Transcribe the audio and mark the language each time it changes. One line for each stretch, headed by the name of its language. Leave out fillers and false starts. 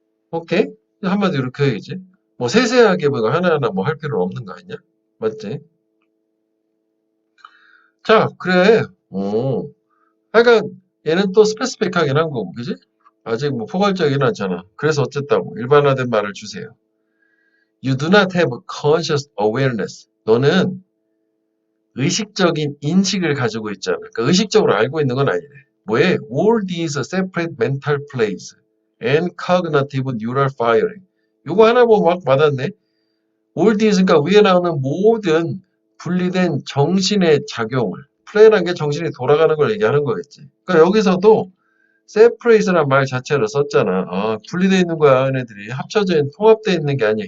Korean: 오케이? 한마디로 이렇게 얘기지. 뭐 세세하게 뭐 하나하나 뭐 할 필요는 없는 거 아니냐? 맞지? 자, 그래. 하여간 얘는 또 스페시픽하긴 한 거고, 그지? 아직 뭐 포괄적이진 않잖아. 그래서 어쨌다고 일반화된 말을 주세요.
English: You do not have conscious awareness.
Korean: 너는 의식적인 인식을 가지고 있잖아. 그러니까 의식적으로 알고 있는 건 아니네. 뭐에?
English: All these separate mental plays and cognitive neural firing.
Korean: 요거 하나 보면 막 맞았네.
English: All these,
Korean: 그러니까 위에 나오는 모든 분리된 정신의 작용을. 플레이라는 게 정신이 돌아가는 걸 얘기하는 거겠지. 그러니까 여기서도 separate란 말 자체를 썼잖아. 아, 분리되어 있는 거야, 얘네들이. 합쳐져 있는, 통합되어 있는 게 아니야.